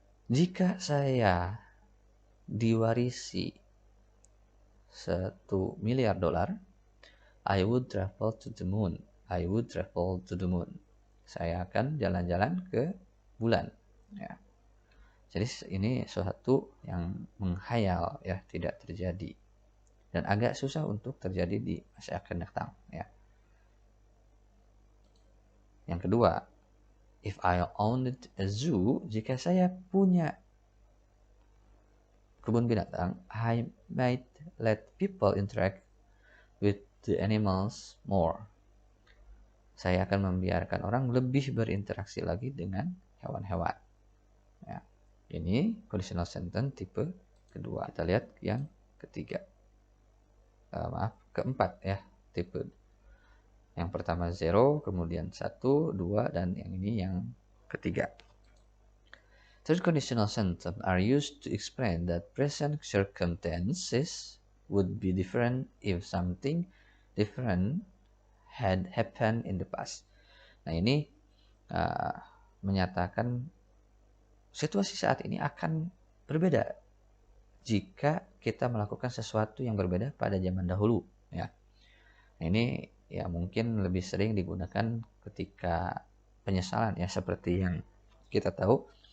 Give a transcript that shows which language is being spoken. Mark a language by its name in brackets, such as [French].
[Indonesian] Jika saya diwarisi $1 miliar, [English] I would travel to the moon. I would travel to the moon. [Indonesian] saya akan jalan-jalan ke bulan. Ya. Jadi ini sesuatu yang menghayal, ya, tidak terjadi dan agak susah untuk terjadi di masa akan datang. Ya. Yang kedua, [English] if I owned a zoo, [Indonesian] jika saya punya kebun binatang, [English] I might let people interact with the animals more. [Indonesian] Saya akan membiarkan orang lebih berinteraksi lagi dengan hewan-hewan. Ya. Ini conditional sentence tipe kedua. Kita lihat yang ketiga. Keempat ya, tipe. Yang pertama 0, kemudian 1, 2, dan yang ini yang ketiga. [English] Third conditional sentence are used to explain that present circumstances would be different if something different had happened in the past. [Indonesian] Nah, ini menyatakan situasi saat ini akan berbeda jika kita melakukan sesuatu yang berbeda pada zaman dahulu. Ya. Nah, ini ya mungkin lebih sering digunakan ketika penyesalan, ya, seperti yang kita tahu.